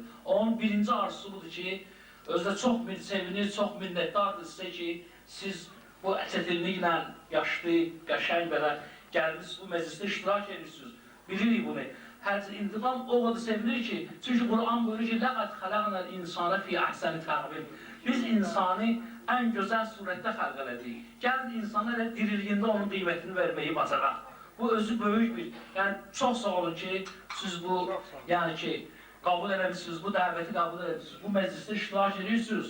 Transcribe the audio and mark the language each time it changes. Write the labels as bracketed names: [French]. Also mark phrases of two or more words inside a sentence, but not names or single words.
[Azerbaijani] Onun birinci arzusu budur ki, özdə çox sevinir, çox minnətdardır sizə ki, siz bu çətinliklə yaşlı, qəşəng belə gəlmişsiniz, bu məclisdə iştirak edirsiniz. Bilirik bunu. Hacı İntiqam o qədər sevinir ki, çünki Quran buyurur ki, [Arabic] لَقَدْ خَلَقْنَا الْاِنْسَانَ فِي أَحْسَنِ تَقْوِيمٍ. [Azerbaijani] Biz insanı ən gözəl surətdə xəlq elədik. Gəlin insana elə diriliyində onun qiymətini verməyi bacaraq. Bu özü böyük bir, yəni çox sağ olun ki, siz bu, yəni ki, qəbul eləmişsiniz, bu dəvəti qəbul eləmişsiniz, bu məclisdə iştirak edirsiniz.